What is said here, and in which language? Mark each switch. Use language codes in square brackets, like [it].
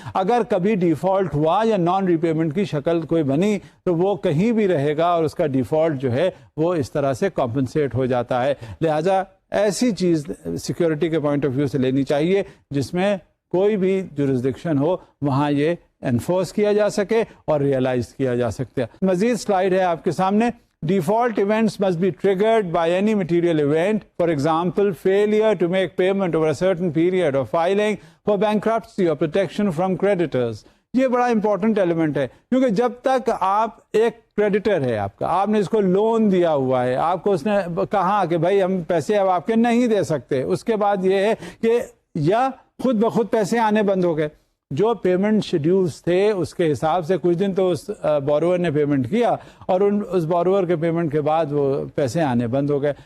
[ur] اگر کبھی ڈیفالٹ ہوا یا نان ری پیمنٹ کی شکل کوئی بنی تو وہ کہیں بھی رہے گا اور اس کا ڈیفالٹ جو ہے وہ اس طرح سے کمپنسیٹ ہو جاتا ہے. لہذا ایسی چیز سیکیورٹی کے پوائنٹ آف ویو سے لینی چاہیے جس میں کوئی بھی جورسڈکشن ہو وہاں یہ انفورس کیا جا سکے اور ریئلائز کیا جا سکتے. مزید سلائیڈ ہے آپ کے سامنے. [en] Default events must be triggered by any material event, for example, failure to make payment over a certain period or filing for bankruptcy or protection from creditors. [ur] یہ بڑا امپورٹنٹ ایلیمنٹ ہے کیونکہ جب تک آپ ایک کریڈیٹر ہے آپ کا, آپ نے اس کو لون دیا ہوا ہے, آپ کو اس نے کہا کہ بھائی ہم پیسے اب آپ کے نہیں دے سکتے, اس کے بعد یہ ہے کہ یا خود بخود پیسے آنے بند ہو گئے. جو پیمنٹ شیڈیولز تھے اس کے حساب سے کچھ دن تو اس بورور نے پیمنٹ کیا اور اس بورور کے پیمنٹ کے بعد وہ پیسے آنے بند ہو گئے.